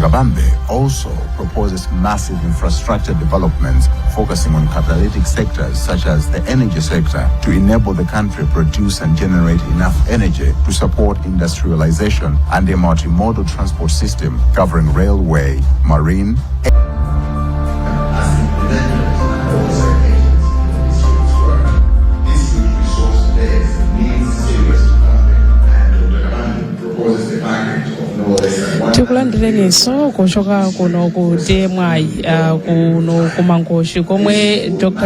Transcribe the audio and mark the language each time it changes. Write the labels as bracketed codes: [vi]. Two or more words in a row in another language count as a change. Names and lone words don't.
[en] Kabambe also proposes massive infrastructure developments focusing on catalytic sectors such as the energy sector to enable the country produce and generate enough energy to support industrialization and a multimodal transport system covering railway, marine, [ny] tikulandireninso kuchoka kuno ku DMI kuno ku Mangochi komwe Dr.